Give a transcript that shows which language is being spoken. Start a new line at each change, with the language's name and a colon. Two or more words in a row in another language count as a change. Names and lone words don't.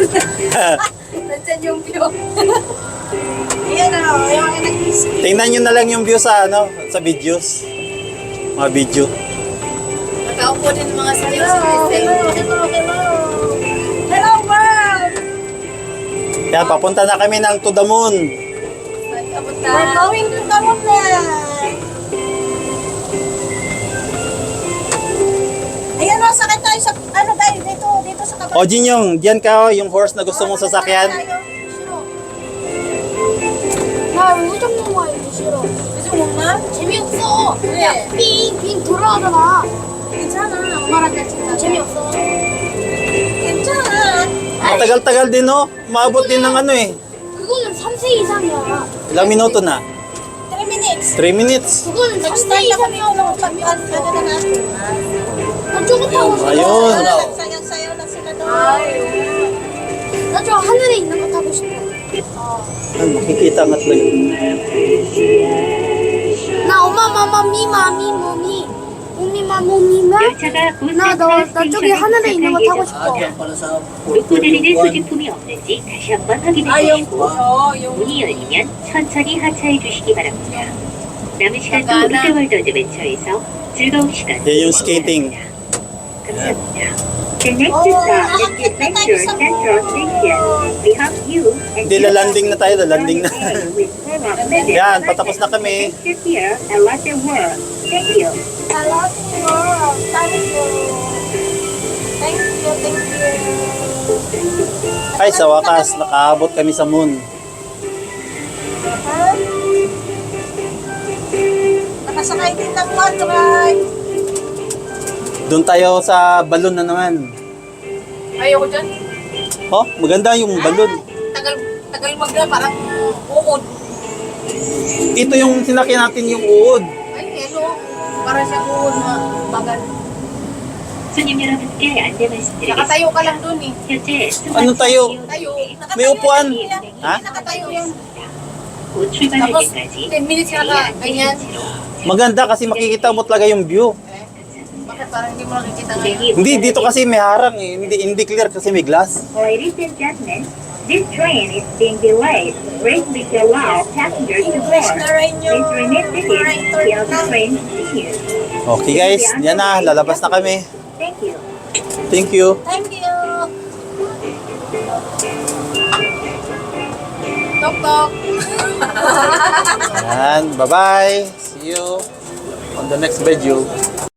Filipino: Nandiyan yung view. Ayan na, yung nag-skate. Tingnan nyo na lang yung view sa sa videos. Mga video. Nakaupo din mga sayo
English: Hello,
Filipino: sa Crystal.
English: hello, hello. Hello, world!
Filipino: Yan, papunta na kami ng
English: to the moon. We're going to the moon na.
Filipino: Ayan o, sakay tayo sa, tayo, dito sa kapatid. O, Jinyong, diyan ka, oh, yung horse na gusto mong sasakyan.
Korean: 나 우정 영화 이거 싫어.
Filipino: Gusto mo ma?
Korean: 재미없어. 그냥 빙빙 돌아가잖아. 괜찮아. 엄마랑 같이 가. 재미없어. 괜찮아.
Filipino: Matagal-tagal din, no? Maabot din ng ano eh.
Korean: 그거는 3세 이상이야.
Filipino: Ilang minuto na?
English: 3 minutes. 3 minutes.
Korean: 그거는 3세
Filipino: Nag-start na kami
Korean: 이상이야.
Filipino: yung pag-ano na natin.
Korean: 나저 타고 싶어.
Filipino: Ayun. Nagsayaw-sayaw na sila doon.
Korean: 나저 하늘에 있는 거 타고 싶어.
Filipino: Ay, makikita nga talaga. 나 엄마 마마 미마 미모미 미마 모미마
Korean: 열차가 곧 나 저기 하늘에 있는 거 타고 Ah, 싶어.
Filipino: diyan pala sa
Korean: 놓고 드리는 소지품이 없는지 다시 한번 확인해 주시고 문이 열리면 천천히 하차해 주시기 바랍니다. 남은 시간도 롯데월드 어드벤처에서 즐거운 시간
Filipino: Yan yung skating.
Korean: 감사합니다.
English: The next stop is the Adventure Central Station. We hope you
Filipino: Hindi, lalanding na tayo, lalanding na.
English: with full of minutes
Filipino: Yan, patapos na kami.
English: Adventure here at Lotte World. Thank you. I love you. Thank you. Thank you, thank you.
Filipino: Ay, sa wakas, nakaabot kami sa moon. Ha? Nakasakay din ng
English: one ride.
Filipino: Doon tayo sa balon na naman. Ayoko dyan. Oh, maganda yung balon. Tagal magla, parang uod. Ito yung sinakyan natin yung uod. Ay, ano? Para siya uod na bagal.
Korean: 손님 여러분께 안내 말씀드리겠습니다.
Filipino: Nakatayo ka lang dun eh.
Korean: 현재
Filipino: Ano tayo? Tayo. May upuan. Ha? Nakatayo yung
Korean: 곧 출발할
Filipino: Tapos,
Korean: 때까지
Filipino: 10 minutes ka na, ganyan. Maganda kasi makikita mo talaga yung view. Bakit parang hindi mo nakikita ngayon? Hindi, dito kasi may harang eh. Hindi clear kasi may glass.
English: Ladies and gentlemen, this train is being delayed. Greatly to allow passengers to board.
Filipino: English na rin yung
English: Please remain seated operator until the
Filipino: na.
English: train continues. Okay guys,
Filipino: yan na. Lalabas na kami.
English: Thank you. Thank you. Thank you. Tok, tok.
Filipino: Yan. Bye-bye.
English: See you on the next video.